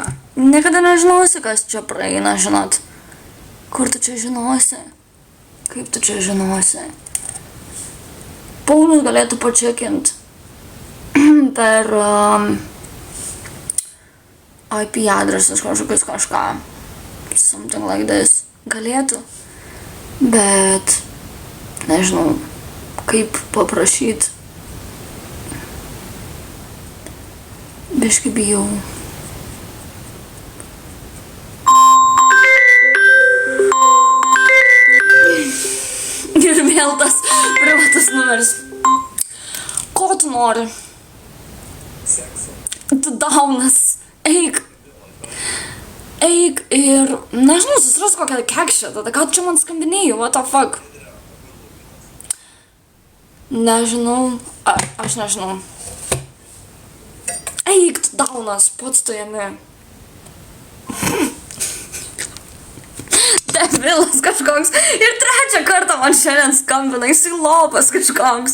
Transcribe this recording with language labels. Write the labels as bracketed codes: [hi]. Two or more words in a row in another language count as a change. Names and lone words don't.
[lt] Niekada nežinosi, kas čia praeina, žinot. Kur tu čia žinosi? Kaip tu čia žinosi? Paulius galėtų pačekint per IP adresas kažkokius kažką. [en] Something like this. [lt] Galėtų. Bet nežinau, kaip paprašyti. Biškį bijau. Ir vėl tas privatus numeris. Ko tu nori? Tu daunas. Eik ir, nežinau, susiras kokią kekšę, tada ką tu čia man skambinėjai, [en] what the fuck? [lt] Nežinau, aš nežinau. Eik, tu daunas, pats tu jame. Debilas kažkoks. Ir trečią kartą man šiandien skambina, jisai lopas kažkoks.